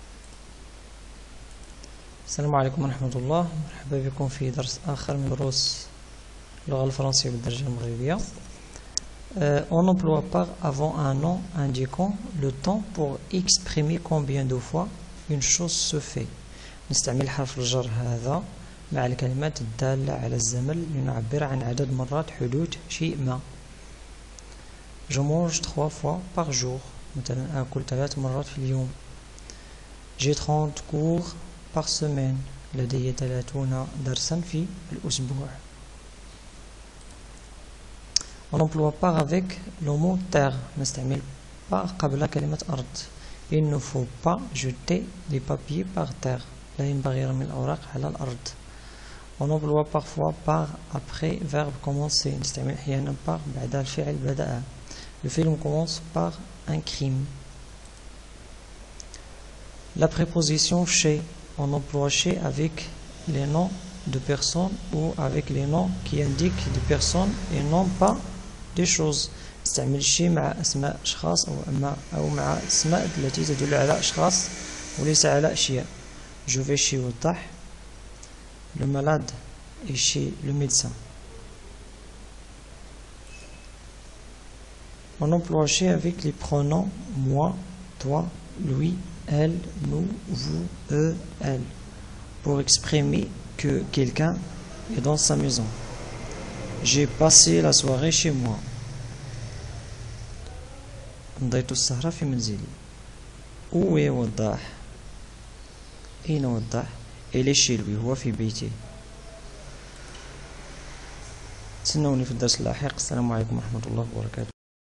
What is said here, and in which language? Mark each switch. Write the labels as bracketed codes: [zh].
[ar] السلام عليكم ورحمة الله. مرحبا بكم في درس آخر من دروس اللغة الفرنسية بالدرجة المغربية. [fr] On n'emploie pas avant un nom indiquant le temps pour exprimer combien de fois une chose se fait. [ar] نستعمل حرف الجر هذا مع الكلمات الدالة على الزمن لنعبر عن عدد مرات حدوث شيء ما. [fr] Je mange 3 fois par jour. [ar] مثلا آكل 3 مرات في اليوم. [fr] J'ai 30 cours par semaine. [ar] لدي 30 درسا في الأسبوع. [fr] On n'emploie pas avec le mot terre. [ar] نستعمل pas قبل كلمة أرض. [fr] Il ne faut pas jeter des papiers par terre. [ar] لا ينبغي رمي الأوراق على الأرض. [fr] On emploie parfois par après verbe commencer. [ar] نستعمل أحيانا par بعد الفعل بدأ. [fr] Le film commence par un crime. La préposition chez. On emploie chez avec les noms de personnes ou avec les noms qui indiquent des personnes et non pas des choses. [ar] نستعمل شي مع أسماء أشخاص أو مع أسماء التي تدل على أشخاص وليس على أشياء. [fr] Je vais chez وضح. Le malade est chez le médecin. On emploie chez avec les pronoms moi, toi, lui, elle, nous, vous, eux, elle, pour exprimer que quelqu'un est dans sa maison. J'ai passé la soirée chez moi. [ar] قضيت السهرة في منزلي. [fr] Où est وضاح؟ [ar] أين وضاح؟ [fr] Il est chez lui. [ar] هو في بيته. تسنوني في الدرس اللاحق. السلام عليكم ورحمة الله وبركاته.